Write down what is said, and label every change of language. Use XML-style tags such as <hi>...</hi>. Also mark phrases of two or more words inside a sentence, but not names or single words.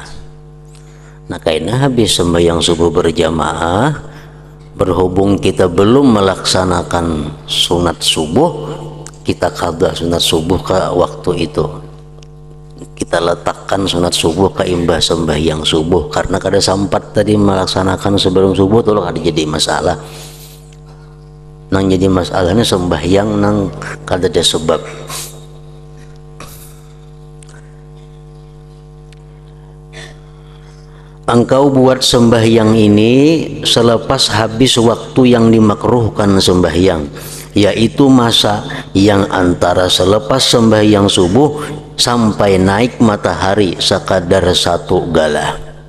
<id>Nah, karena habis sembahyang subuh berjamaah, berhubung kita belum melaksanakan sunat subuh, kita qada sunat subuh ke waktu itu.</id> <bjn>Kita letakkan sunat subuh ke imbah sembahyang subuh, karena kada sempat tadi melaksanakan sebelum subuh tuh kada jadi masalah. Nang jadi masalahnya sembahyang nang kada ada sebab.</bjn> <ms>Engkau buat sembahyang ini selepas habis waktu yang dimakruhkan sembahyang, yaitu masa yang antara selepas sembahyang subuh sampai naik matahari sekadar 1 galah.</ms>